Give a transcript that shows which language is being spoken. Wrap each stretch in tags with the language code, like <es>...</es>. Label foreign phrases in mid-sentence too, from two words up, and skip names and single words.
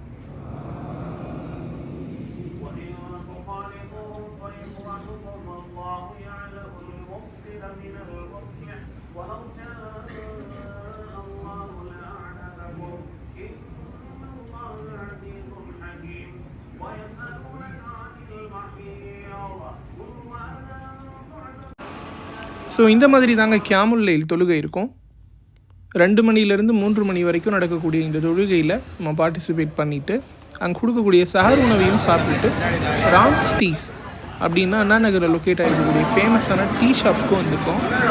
<ar>وإن تخالفوهم فإخوانكم الله يعلم المفسد من المصلح ولو شاء الله لأعنتكم إن الله عزيز حكيم. ويسألونك عن المحيض قل هو أذى</ar> <ta>ஸோ இந்த மாதிரி தாங்க</ta> <ar>قيام الليل</ar> <ta>தொழுகை இருக்கும். 2 மணிலேருந்து 3 மணி வரைக்கும் நடக்கக்கூடிய இந்த தொழுகையில் நம்ம பார்ட்டிசிபேட் பண்ணிவிட்டு அங்கே கொடுக்கக்கூடிய சஹர் உணவையும் சாப்பிட்டுட்டு ராம்ஸ் டீஸ் அப்படின்னா அண்ணா நகரில் லொக்கேட் ஆகிருக்கக்கூடிய</ta> <en>famous tea shop</en> <ta>வந்திருக்கோம்.</ta>